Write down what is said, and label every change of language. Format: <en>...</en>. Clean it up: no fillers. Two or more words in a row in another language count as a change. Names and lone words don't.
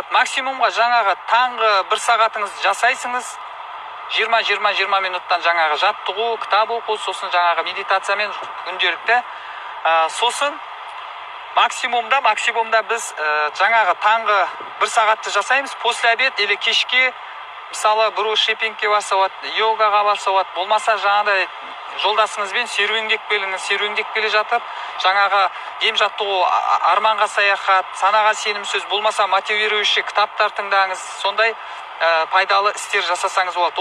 <kk>Максимумға жаңағы таңғы 1 сағатыңыз жасайсыңыз. 20 минуттан жаңағы жаттығу, кітап оқу, сосын жаңағы медитациямен күнделікті. Сосын максимумда біз жаңағы таңғы 1 сағатты жасаймыз.</kk> <ru>После обед</ru> <kk>или кешке мысалы біреу шепингке барса болады, йогаға барса болады, болмаса жаңағыдай жолдасыңызбен серуендеп келе жатып, жаңағы ем жаттығу, арманға саяхат, санаға сенім сөз, болмаса мотивирующий кітаптар тыңдаңыз, сондай пайдалы істер жасасаңыз болады.</kk>